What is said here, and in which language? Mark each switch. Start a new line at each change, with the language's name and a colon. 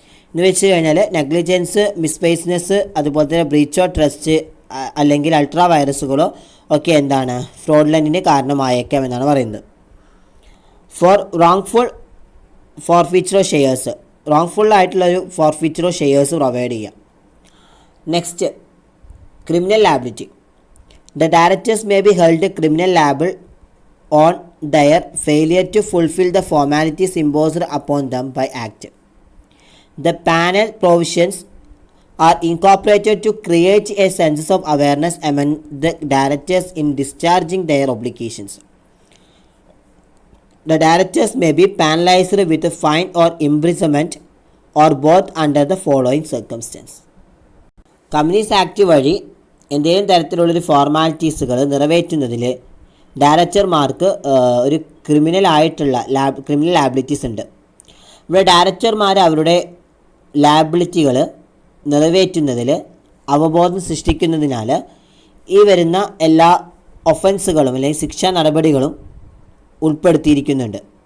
Malayalam: എന്ന് വെച്ച് കഴിഞ്ഞാൽ നെഗ്ലിജൻസ്, മിസ്പ്ലേസ്നെസ്, അതുപോലെ തന്നെ ബ്രീച്ച് ഓഫ് ട്രസ്റ്റ് അല്ലെങ്കിൽ അൾട്രാ വൈറസുകളോ ഒക്കെ എന്താണ് ഫ്രോഡുലൻറ്റിന് കാരണമായേക്കാം എന്നാണ് പറയുന്നത്.
English: for wrongful forfeiture of shares,
Malayalam: റോങ്ഫുള്ളായിട്ടുള്ളൊരു forfeiture of shares provide ചെയ്യാം.
English: Next, criminal liability. The directors may be held criminal liable on their failure to fulfill the formalities imposed upon them by Act. The panel provisions are incorporated to create a sense of awareness among the directors in discharging their obligations. The directors may be penalized with a fine or imprisonment or both under the following circumstances.
Malayalam: Companies Act വഴി എന്തെങ്കിലും തരത്തിലുള്ളൊരു ഫോർമാലിറ്റീസുകൾ നിറവേറ്റുന്നതിൽ ഡയറക്ടർമാർക്ക് ഒരു criminal liabilities ഉണ്ട്. ഇവിടെ ഡയറക്ടർമാർ അവരുടെ ലാബിലിറ്റികൾ നിറവേറ്റുന്നതിൽ അവബോധം സൃഷ്ടിക്കുന്നതിനാൽ ഈ വരുന്ന എല്ലാ ഒഫൻസുകളും അല്ലെങ്കിൽ ശിക്ഷാ നടപടികളും ഉൾപ്പെടുത്തിയിരിക്കുന്നുണ്ട്.